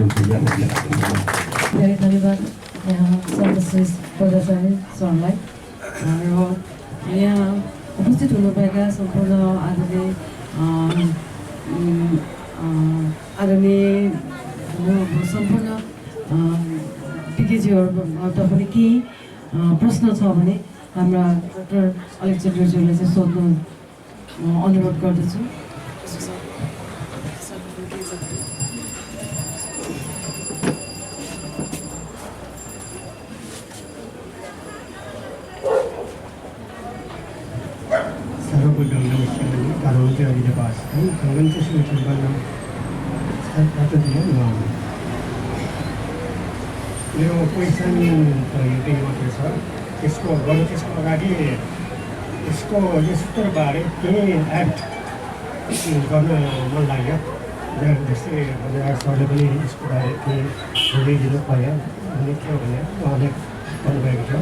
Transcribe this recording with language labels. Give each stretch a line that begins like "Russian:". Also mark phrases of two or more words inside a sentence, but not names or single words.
Nepali: धेरै धन्यवाद यहाँ सर्वश्रेष्ठ पदाचार्य सरलाई र यहाँ उपस्थित हुनुभएका सम्पूर्ण आदरणीय सम्पूर्ण विज्ञज्यूहरूबाट पनि केही प्रश्न छ भने हाम्रा डाक्टर अलेक्जेन्डरज्यूलाई चाहिँ सोध्नु अनुरोध गर्दछु।
Sanskrit: सर्वबुद्धं नमस्कारं करोति अरिजपास्तं भगवन्तं श्रीचैतन्यं सत्ततया नमामि।
Nepali: मेरो क्वेसन त यति मात्रै छ, यसको गर्नु त्यसको अगाडि यसको यो सूत्रबारे केही एड गर्न मन लाग्यो। जस्तै सरले पनि यसको बारे केही जोडिदिनु पर्यो भन्ने थियो भने उहाँले भन्नुभएको थियो।